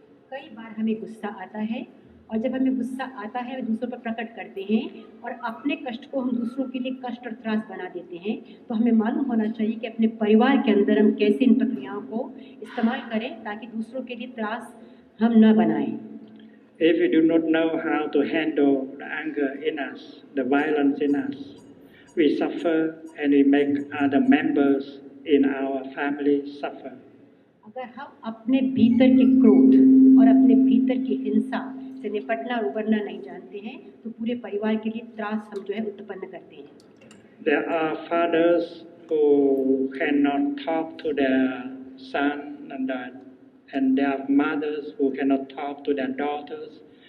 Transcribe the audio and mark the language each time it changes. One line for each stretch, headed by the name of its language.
Hindi: कई बार हमें गुस्सा आता है और जब हमें गुस्सा आता है दूसरों पर प्रकट करते हैं और अपने कष्ट को हम दूसरों के लिए कष्ट और त्रास बना देते हैं, तो हमें मालूम होना चाहिए कि अपने परिवार के अंदर हम कैसे इन प्रक्रियाओं को इस्तेमाल करें ताकि दूसरों के लिए त्रास हम न बनाएं।
English: If we do not know how to handle the anger in us, the violence in us, we suffer and we make other members in our family suffer.
Hindi: अगर हम अपने भीतर के क्रोध और अपने भीतर की हिंसा से निपटना और उबरना नहीं जानते हैं तो पूरे परिवार के लिए त्रास हम जो है उत्पन्न करते हैं।
English: There are fathers who cannot talk to their son and there are mothers who cannot talk to their daughters.